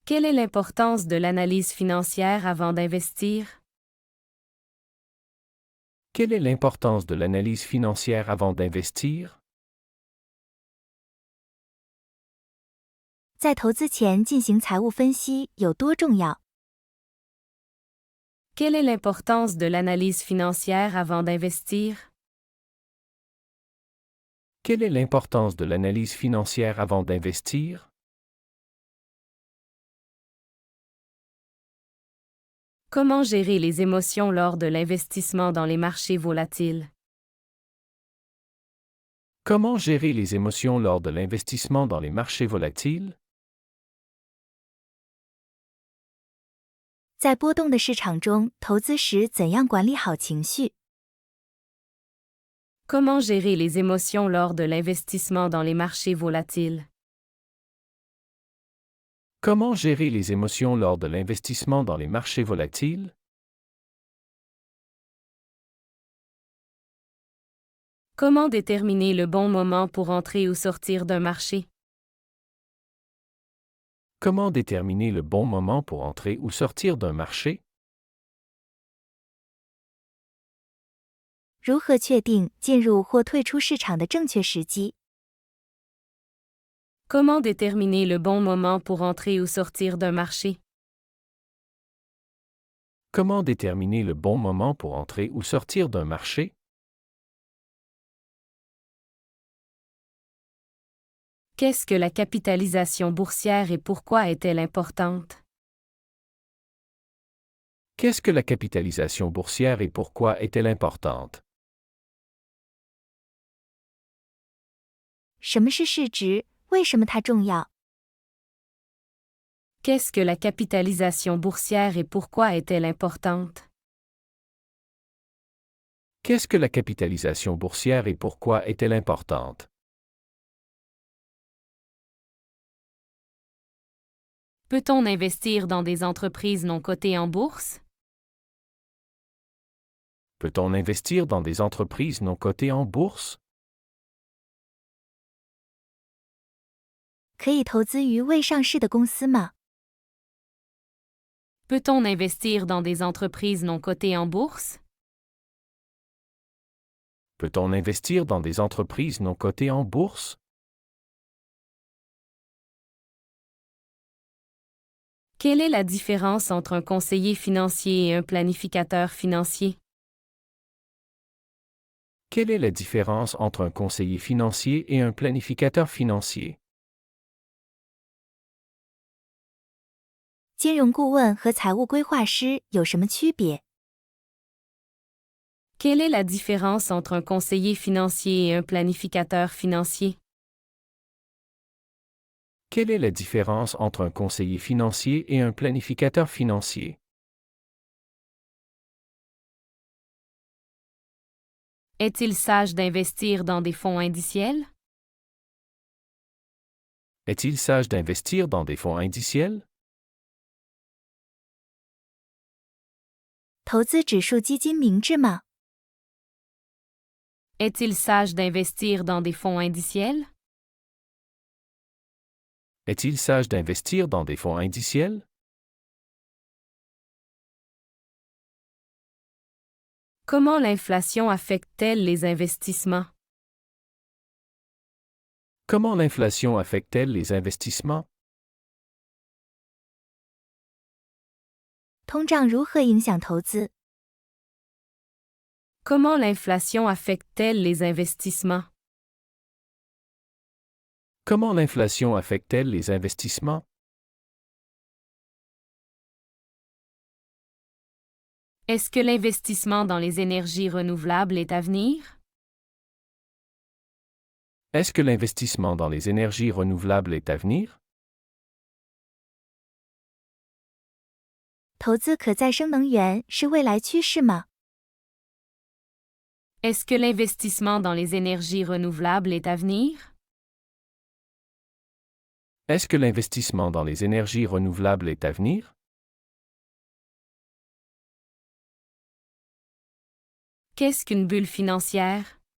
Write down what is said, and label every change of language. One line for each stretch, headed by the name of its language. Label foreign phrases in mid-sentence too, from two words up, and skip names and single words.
French: Quelle est l'importance de l'analyse financière avant d'investir? Quelle est l'importance de l'analyse financière avant d'investir?
Chinese: 在投资前进行财务分析有多重要？
French: Quelle est l'importance de l'analyse financière avant d'investir? Quelle est l'importance de l'analyse financière avant d'investir? Comment gérer les émotions lors de l'investissement dans les marchés volatiles? Comment gérer les émotions lors de l'investissement dans les marchés volatiles?
Chinese: 在波动的市场中投资时怎样管理好情绪？
French: Comment gérer les émotions lors de l'investissement dans les marchés volatiles? Comment gérer les émotions lors de l'investissement dans les marchés volatiles? Comment déterminer le bon moment pour entrer ou sortir d'un marché? Comment déterminer le bon moment pour entrer ou sortir d'un marché?
Chinese: 如何确定进入或退出市场的正确时机？
French: Comment déterminer le bon moment pour entrer ou sortir d'un marché? Comment déterminer le bon moment pour entrer ou sortir d'un marché? Qu'est-ce que la capitalisation boursière et pourquoi est-elle importante? Qu'est-ce que la capitalisation boursière et pourquoi est-elle importante?
Chinese: 什么是市值？为什么它重要？
French: Qu'est-ce que la capitalisation boursière et pourquoi est-elle importante? Qu'est-ce que la capitalisation boursière et pourquoi est-elle importante? Peut-on investir dans des entreprises non cotées en bourse? Peut-on investir dans des entreprises non cotées en bourse?
Chinese: 可以投资于未上市的公司吗？
French: Peut-on investir dans des entreprises non cotées en bourse? Peut-on investir dans des entreprises non cotées en bourse? Quelle est la différence entre un conseiller financier et un planificateur financier? Quelle est la différence entre un conseiller financier et un planificateur financier?
Chinese: 金融顾问和财务规划师有什么区别？
French: Quelle est la différence entre un conseiller financier et un planificateur financier? Quelle est la différence entre un conseiller financier et un planificateur financier? Est-il sage d'investir dans des fonds indiciels? Est-il sage d'investir dans des fonds indiciels?
Chinese: 投资指数基金明智吗？
French: Est-il sage d'investir dans des fonds indiciels? Est-il sage d'investir dans des fonds indiciels? Comment l'inflation affecte-t-elle les investissements? Comment l'inflation affecte-t-elle les investissements?
Chinese: 通胀如何影响投资？
French: Comment l'inflation affecte-t-elle les investissements? Comment l'inflation affecte-t-elle les investissements? Est-ce que l'investissement dans les énergies renouvelables est à venir? Est-ce que l'investissement dans les énergies renouvelables est à venir?
Chinese: 投资可再生能源是未来趋势吗？
French: Est-ce que l'investissement dans les énergies renouvelables est à venir? Est-ce que l'investissement dans les énergies renouvelables est à venir? Qu'est-ce qu'une bulle financière?